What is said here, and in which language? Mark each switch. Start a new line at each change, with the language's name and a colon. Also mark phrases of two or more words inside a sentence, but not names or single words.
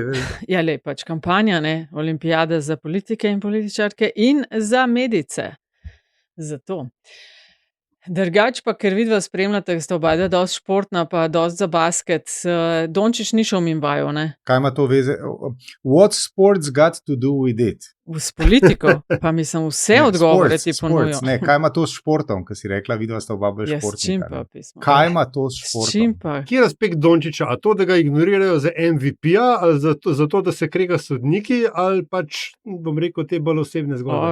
Slovenian: Ja, le, pač kampanja, ne, olimpijada za politike in političarke in za medice. Zato. Drugač pa, ker vidva spremljate, da sta oba dosti športna, pa dosti za basket, Dončić ni šel mimo vaju, ne? Kaj ima to veze?
English: What sports got to do with it?
Slovenian: S politiko, pa mislim vse odgovore ti ponujo. Ne, kaj ima to s športom, ki si rekla, vidva sta oba bolj športnika. S čim pa pismo? Kaj ima to s športom? S čim pa? Kje je razpek Dončića? A to, da ga ignorirajo za MVP-ja, ali zato, da se krega sodniki, ali pač, bom rekel, te bolj osebne zgodbe?